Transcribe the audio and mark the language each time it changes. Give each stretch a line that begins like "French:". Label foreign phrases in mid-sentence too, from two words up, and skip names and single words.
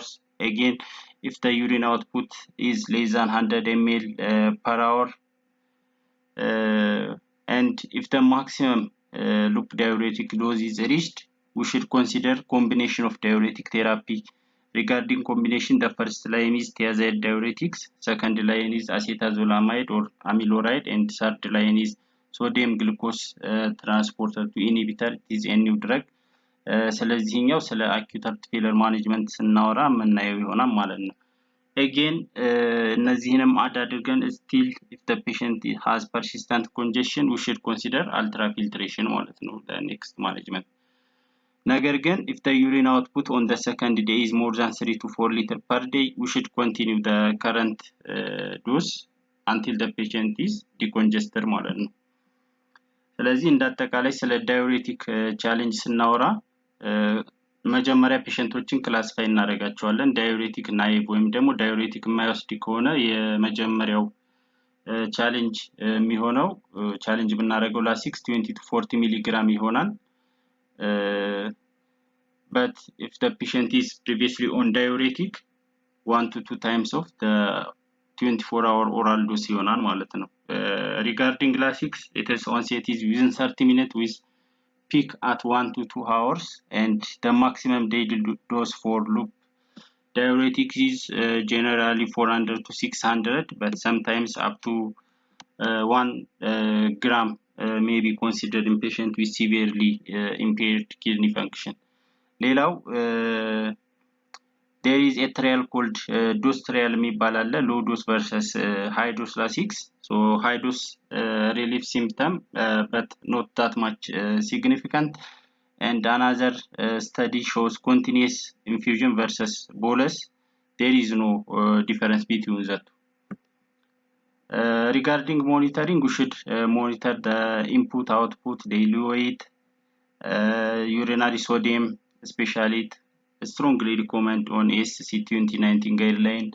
English: Again, if the urine output is less than 100 ml per hour and if the maximum loop diuretic dose is reached, we should consider combination of diuretic therapy. Regarding combination, the first line is thiazide diuretics, second line is acetazolamide or amiloride, and third line is sodium glucose transporter to inhibitor. It is a new drug.
Amharic: ስለዚህኛው ስለ
English: acute heart failure management
Amharic: ስናወራ የምናየው ይሆናል ማለት ነው።
English: again
Amharic: እነዚህንም አድ አድርገን
English: still if the patient has persistent congestion, we should consider ultrafiltration
Amharic: ማለት ነው
English: the next management.
Amharic: ነገር ግን
English: if the urine output on the second day is more than 3 to 4 liter per day, we should continue the current dose until the patient is decongested
Amharic: ማለት ነው። ስለዚህ እንዳጠቃላይ ስለ
English: diuretic challenge
Amharic: ስናወራ መጀመሪያ ፔሸንቶችን ክላሲፋይ እናደርጋቸዋለን።
English: diuretic naive
Amharic: ወይም ደግሞ ዳዩሬቲክ የማይወስድ ከሆነ የመጀመሪያው ቻሌንጅ የሚሆነው ቻሌንጅ ብናደርገው ላሲክስ 20 to 40 ሚሊግራም ይሆናል።
English: but if the patient is previously on diuretic, 1 to 2 times of the 24-hour oral dose
Amharic: ይሆናል ማለት ነው።
English: regarding Lasix, its onset is within 30 minutes with peak at 1 to 2 hours, and the maximum daily dose for loop diuretic is generally 400 to 600, but sometimes up to 1 gram may be considered in patient with severely impaired kidney function. ሌላው there is a trial called dose trial
Amharic: የሚባል አለ
English: low dose versus high dose lasix. So high dose relief symptom but not that much significant, and another study shows continuous infusion versus bolus. There is no difference between that. Regarding monitoring, we should monitor the input output, daily weight, urinary sodium, especially strongly recommend on ESC 2019 guideline.